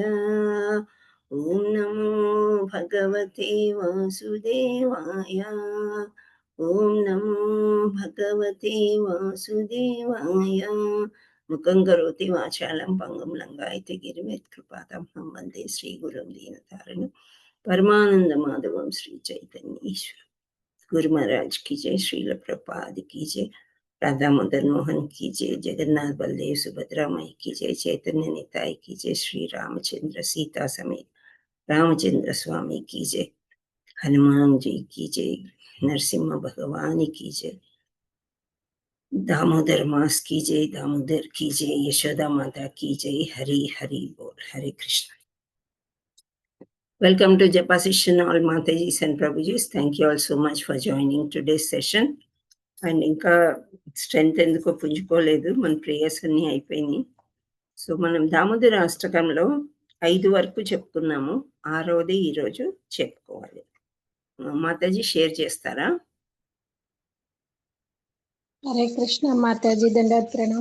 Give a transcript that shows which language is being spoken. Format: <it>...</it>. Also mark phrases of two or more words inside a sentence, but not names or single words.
<sa>ఓం నమో భగవతే వాసుదేవాయ. ఓం నమో భగవతే వాసుదేవాయ. ముఖం కరోతి వాచాలం పంగం లంగాయతే గిరివేత్ కృపాతమహం వందే శ్రీ గురుం దీనతారణం परमानंद माधवम श्री चैतन्य ईश्वर.</sa> <hi>गुरु महाराज की जय. श्रील प्रपाद की जय. राधा मदन मोहन की जय. जगन्नाथ बलदेव सुभद्रा माई की जय. चैतन्य निताय की जय. श्री रामचंद्र सीता समेत रामचंद्र स्वामी की जय. हनुमान जी की जय. नरसिंह भगवान की जय. दामोदर मास की जय. दामोदर की जय. यशोदा माता की जय. हरि हरि बोल. हरे कृष्ण.</hi> <en>Welcome to Japa session, all Matajis and Prabhujis. Thank you all so much for joining today's session.</en> <te>And ఇంకా స్ట్రెంత్ ఎందుకో పుంజుకోలేదు, మన ప్రేయర్స్ అన్నీ అయిపోయినాయి. సో మనం దామోదర అష్టకంలో 5 వరకు చెప్పుకున్నాము. 6వది ఈరోజు చెప్పుకోవాలి. మాతాజీ షేర్ చేస్తారా? హరే కృష్ణ మాతాజీ. దండవత్ ప్రణామ్.</te>